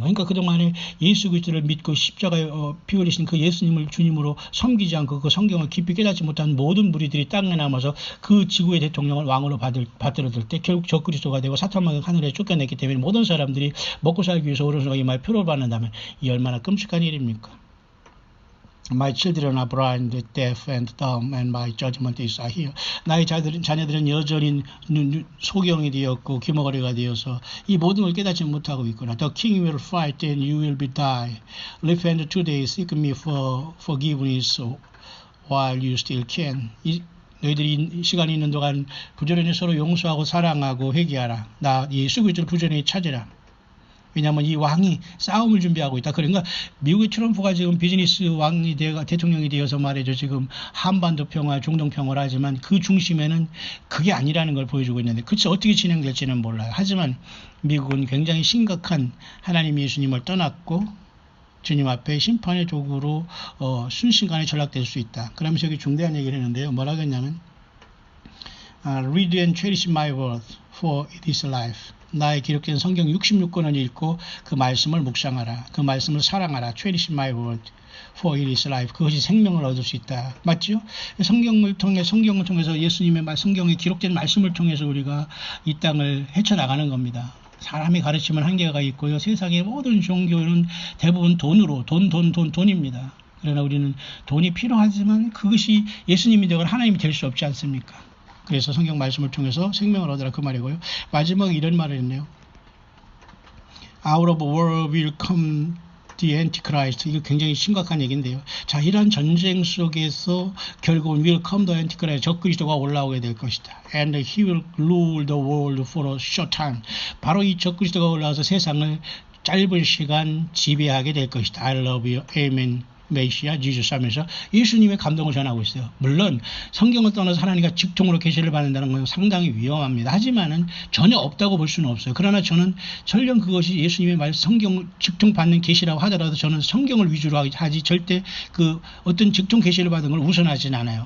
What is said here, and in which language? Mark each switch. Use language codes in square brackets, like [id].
[ko] 그러니까 그동안에 예수 그리스도를 믿고 십자가에 피 흘리신 그 예수님을 주님으로 섬기지 않고 그 성경을 깊이 깨닫지 못한 모든 무리들이 땅에 남아서 그 지구의 대통령을 왕으로 받들어들 때 결국 적그리스도가 되고 사탄마귀 하늘에 쫓겨냈기 때문에 모든 사람들이 먹고 살기 위해서 오른과 이마에 표를 받는다면 이 얼마나 끔찍한 일입니까? [en] My children are blind, deaf, and dumb, and my judgment is here. [ko] 나의 자녀들은 여전히 소경이 되었고 귀머거리가 되어서 이 모든 걸 깨닫지 못하고 있구나. [en] The king will fight, and you will be die. Live and today seek me for forgiveness while you still can. [ko] 너희들이 시간이 있는 동안 부지런히 서로 용서하고 사랑하고 회개하라. 나 예수 그리스도를 부지런히 찾으라. 왜냐하면 이 왕이 싸움을 준비하고 있다. 그러니까 미국의 트럼프가 지금 비즈니스 왕이 대통령이 되어서 말이죠. 지금 한반도 평화, 중동 평화를 하지만 그 중심에는 그게 아니라는 걸 보여주고 있는데 그치 어떻게 진행될지는 몰라요. 하지만 미국은 굉장히 심각한 하나님 예수님을 떠났고 주님 앞에 심판의 도구로 순식간에 전락될 수 있다. 그러면서 여기 중대한 얘기를 했는데요. 뭐라고 했냐면 [en] Read and cherish my word, for it is life. [ko] 나의 기록된 성경 66권을 읽고 그 말씀을 묵상하라. 그 말씀을 사랑하라. [en] Cherish my word, for it is life. [ko] 그것이 생명을 얻을 수 있다. 맞죠? 성경을 통해서 예수님의 성경에 기록된 말씀을 통해서 우리가 이 땅을 헤쳐나가는 겁니다. 사람이 가르치면 한계가 있고요. 세상의 모든 종교는 대부분 돈입니다. 그러나 우리는 돈이 필요하지만 그것이 예수님이 되거나 하나님이 될 수 없지 않습니까? 그래서 성경 말씀을 통해서 생명을 얻으라 그 말이고요. 마지막에 이런 말을 했네요. [en] Out of war will come the Antichrist. [ko] 이거 굉장히 심각한 얘기인데요. 자, 이러한 전쟁 속에서 결국은 [en] will come the Antichrist. [ko] 적그리스도가 올라오게 될 것이다. [en] And he will rule the world for a short time. [ko] 바로 이 적그리스도가 올라와서 세상을 짧은 시간 지배하게 될 것이다. [en] I love you. Amen. [ko] 메시아 지저스 하면서 예수님의 감동을 전하고 있어요. 물론 성경을 떠나서 하나님과 직통으로 계시를 받는다는 건 상당히 위험합니다. 하지만은 전혀 없다고 볼 수는 없어요. 그러나 저는 설령 그것이 예수님의 말 성경 직통 받는 계시라고 하더라도 저는 성경을 위주로 하지 절대 그 어떤 직통 계시를 받은 걸 우선하지는 않아요.